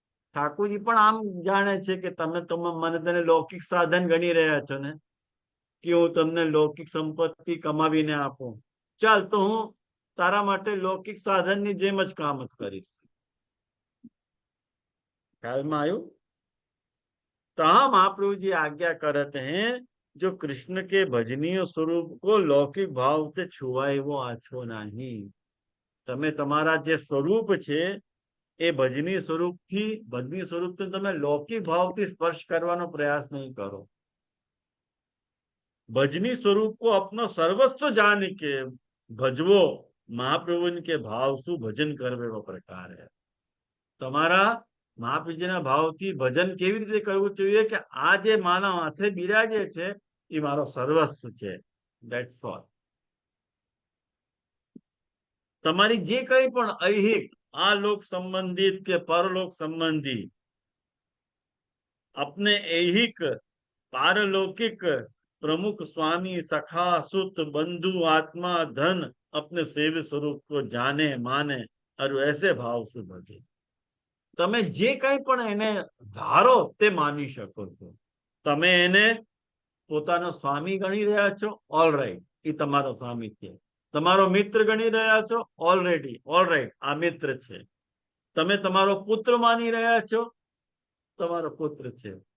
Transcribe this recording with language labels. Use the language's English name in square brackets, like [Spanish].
[Gujarati] ઠાકોરજી પણ આમ જાણે છે કે તમે મને તેને લૌકિક સાધન ગણી રહ્યા છો ને, કે હું તમને લૌકિક સંપત્તિ કમાવીને આપું, ચાલ તો હું તારા માટે લૌકિક સાધનની જેમ જ કામ જ કરીશ. ખ્યાલમાં આવ્યું? [Hindi] तो महाप्रभु जी आज्ञा करते हैं, जो कृष्ण के भजनीय स्वरूप को लौकिक भाव से छुआए वो आछो नहीं. [Gujarati] તમે તમારા જે સ્વરૂપ છે એ ભજની સ્વરૂપથી તમે લૌકિક ભાવથી સ્પર્શ કરવાનો પ્રયાસ નહીં કરો. [Hindi] भजनी स्वरूप को अपना सर्वस्व जान के भजवो, महाप्रभु के भाव सु भजन करवे वो प्रकार है. [Gujarati] તમારા મહાપ્રભુજીના ભાવથી ભજન કેવી રીતે કરવું જોઈએ કે આ જે માનવ હાથે બિરાજે છે એ મારો સર્વસ્વ છે. [English] That's all. [Gujarati] તમારી જે કંઈ પણ ऐहिक આ લોક સંબંધિત કે પરલોક સંબંધી [Hindi] अपने ऐहिक पारलौकिक प्रमुख स्वामी सखा सुत बंधु आत्मा धन अपने सेव्य स्वरूप को जाने माने और ऐसे भाव से भजे. [Gujarati] તમે જે કંઈ પણ એને ધારો તે માની શકો છો. તમે એને પોતાનો સ્વામી ગણી રહ્યા છો, ઓલરાઈટ, એ તમારો સ્વામી છે. તમારો મિત્ર ગણી રહ્યા છો, ઓલરેડી ઓલરાઈટ, આ મિત્ર છે. તમે તમારો પુત્ર માની રહ્યા છો, તમારો પુત્ર છે.